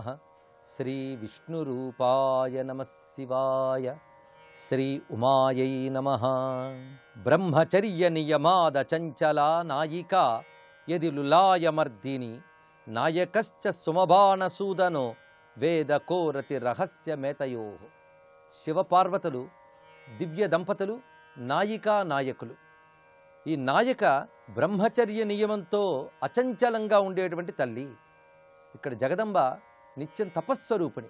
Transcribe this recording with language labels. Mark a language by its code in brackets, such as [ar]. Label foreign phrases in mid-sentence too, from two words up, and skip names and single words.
[sa] श्री विष्णुरूपाय नमः शिवाय. श्री उमायै नमः. ब्रह्मचर्य नियमाद चञ्चला नायिका यदि लुलायमर्दिनी नायकश्च सुमबाणसूदनो వేద కోరతి రహస్యమేతయో. [te] శివపార్వతులు దివ్య దంపతులు, నాయికా నాయకులు. ఈ నాయక బ్రహ్మచర్య నియమంతో అచంచలంగా ఉండేటువంటి తల్లి. ఇక్కడ జగదంబ నిత్యం తపస్వరూపిణి.